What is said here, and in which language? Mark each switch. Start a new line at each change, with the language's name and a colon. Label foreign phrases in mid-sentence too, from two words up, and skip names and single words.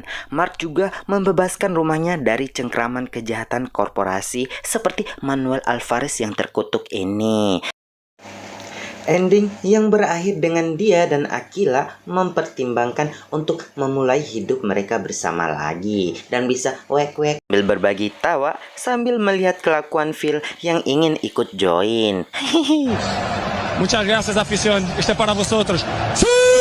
Indonesian: Mark juga membebaskan rumahnya dari cengkraman kejahatan korporasi seperti Manuel Alvarez yang terkutuk ini. Ending yang berakhir dengan dia dan Aquila mempertimbangkan untuk memulai hidup mereka bersama lagi dan bisa wek-wek sambil berbagi tawa sambil melihat kelakuan Phil yang ingin ikut join.
Spanish: Muchas gracias, afición. Este es para vosotros. ¡Sí!